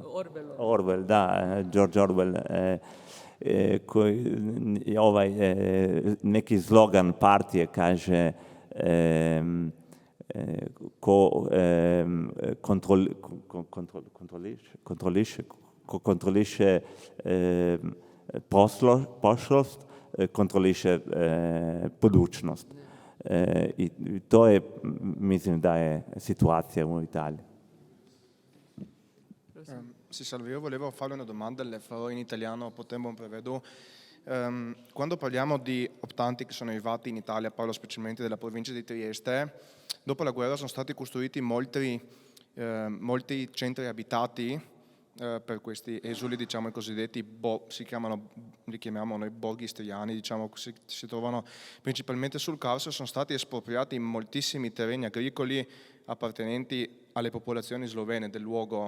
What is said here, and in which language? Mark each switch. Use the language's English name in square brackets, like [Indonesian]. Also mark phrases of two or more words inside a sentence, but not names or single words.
[Croatian] Orwell, da, George Orwell, koji neki slogan partije kaže ko kontroliše prošlost, kontroliše budućnost. I to je, mislim da je situacija u Italiji. [Italian] Sì, salve, io volevo fare una domanda, le farò in italiano, poi tempo prevedo. Quando parliamo di optanti che sono arrivati in Italia, parlo specialmente della provincia di Trieste, dopo la guerra sono stati costruiti molti centri abitati per questi esuli, diciamo i cosiddetti, li chiamiamo noi borghi istriani, diciamo, si trovano principalmente sul Carso, sono stati espropriati moltissimi terreni agricoli appartenenti alle popolazioni slovene del luogo.